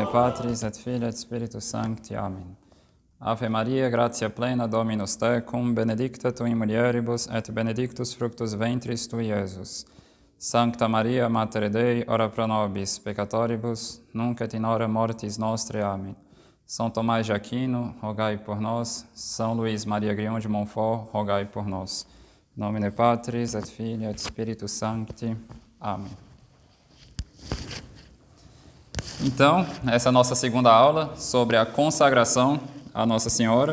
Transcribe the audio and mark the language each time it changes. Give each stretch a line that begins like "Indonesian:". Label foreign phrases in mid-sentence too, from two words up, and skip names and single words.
Latin: Patris et Filii et Spiritus Sancti. Amen. Ave Maria, gratia plena, Dominus tecum, benedicta tu in mulieribus, et benedictus fructus ventris tui, Iesus. Sancta Maria, Mater Dei, ora pro nobis peccatoribus, nunc et in hora mortis nostre. Amen.
Portuguese: São Tomás de Aquino, rogai por nós. São Luís Maria Grião de Montfort, rogai por nós.
Latin: Nomine Patris et Filii et Spiritus Sancti.
Portuguese: Amém. Então, essa é a nossa segunda aula sobre a consagração à Nossa Senhora.